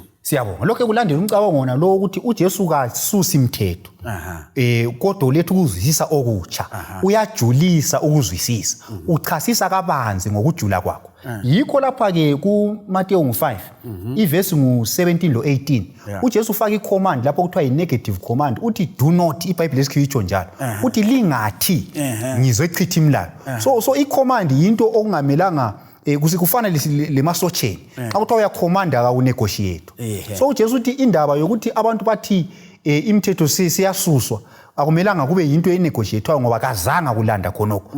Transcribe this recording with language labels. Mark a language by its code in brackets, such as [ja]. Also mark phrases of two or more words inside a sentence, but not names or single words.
[nd] Siyabonga lokho kulandela umcabango wona lo ukuthi uJesu kasusa imithetho. Kodwa ulethe ukuzwisisa okutsha. Uyajulisa ukuzwisisa. Uchasisa kabanzi ngokujula kwakho. Yikho lapha ke kuMathewu 5 ivesi ngu17 lo 18 uJesu ufaka icommand lapho kuthiwa i-negative command uthi [en] do not, [nd] iBhayibheli esikhitsho njalo uthi lingathi ngizochitha imlayo. So icommand yinto okungamelanga kufana lemasotsheni xa kuthiwa uyakhomanda akawunegotiate. So uJesu uthi indaba yokuthi abantu bathi imithetho siyasuswa akumelanga kube yinto enegotiatwayo ngoba kazanga kulanda khonokho.